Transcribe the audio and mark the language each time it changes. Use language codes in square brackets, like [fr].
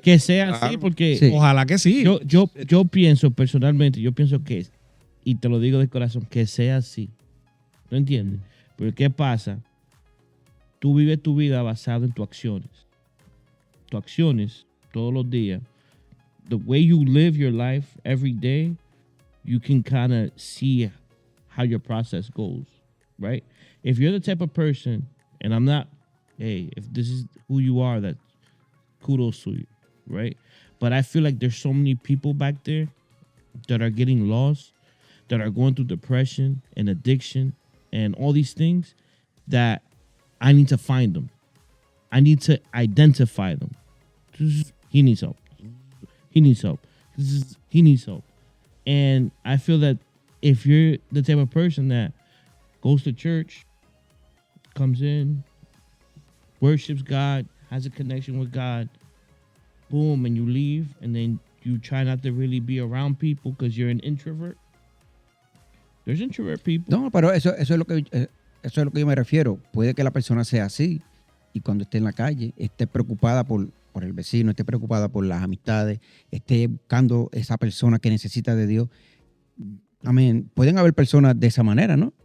[es] Que sea así, porque Sí. Ojalá que sí. yo pienso personalmente, que, y te lo digo de corazón, que sea así. ¿No entiendes? Porque ¿qué pasa? Tú vives tu vida basado en tus acciones. Tus acciones todos los días. [en] The way you live your life every day, you can kind of see how your process goes, right? If you're the type of person, and I'm not, hey, if this is who you are, that kudos to you, right? But I feel like there's so many people back there that are getting lost, that are going through depression and addiction and all these things, that I need to find them. I need to identify them. He needs help. He needs help. He needs help. And I feel that if you're the type of person that goes to church, comes in, worships God, has a connection with God, boom, and you leave, and then you try not to really be around people because you're an introvert. There's introvert people. [es] No, pero eso es lo que yo me refiero. Puede que la persona sea así y cuando esté en la calle esté preocupada por el vecino, esté preocupada por las amistades, esté buscando esa persona que necesita de Dios. Amén. Pueden haber personas de esa manera, ¿no?